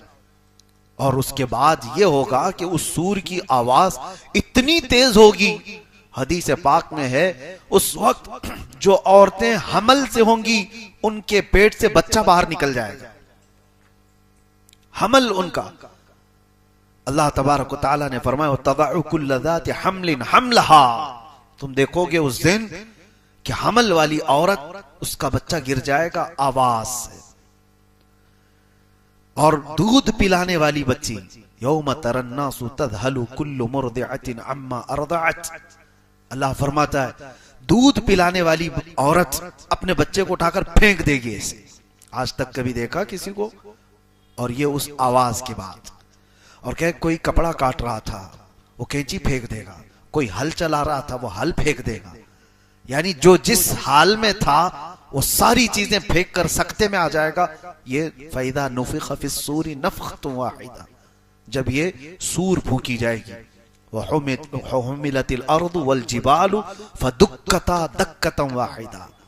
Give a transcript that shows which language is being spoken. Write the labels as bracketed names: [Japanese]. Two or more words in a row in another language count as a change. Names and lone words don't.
[Urdu] اور اس کے بعد یہ ہوگا کہ اس صور کی آواز اتنی تیز ہوگی، حدیث پاک میں ہے، اس وقت جو عورتیں حمل سے ہوں گی ان کے پیٹ سے بچہ باہر نکل جائے گا، حمل ان کا. اللہ تبارک و تعالیٰ نے فرمایا [Arabic] تضع كل ذات حمل حملها, [Urdu] تم دیکھو گے اس دن کہ حمل والی عورت اس کا بچہ گر جائے گا آواز سے. اور دودھ پلانے والی بچی, [Arabic] يوم ترونها تذهل كل مرضعة عما أرضعت, [Urdu] اللہ فرماتا ہے دودھ پلانے والی عورت اپنے بچے کو اٹھا کر پھینک دے گی ایسے. آج تک کبھی دیکھا کسی کو؟ اور یہ اس آواز کے بعد. اور کہ کوئی کپڑا کاٹ رہا تھا وہ قینچی پھینک دے گا، کوئی ہل چلا رہا تھا وہ ہل پھینک دے گا، یعنی جو جس حال میں تھا وہ ساری چیزیں پھینک کر سکتے میں آ جائے گا. [Arabic] ये فإذا نفخ في الصور نفخة واحدة, [Urdu] جب یہ صور پھونکی جائے گی. [Arabic] وحملت الأرض والجبال فدكتا دكة واحدة,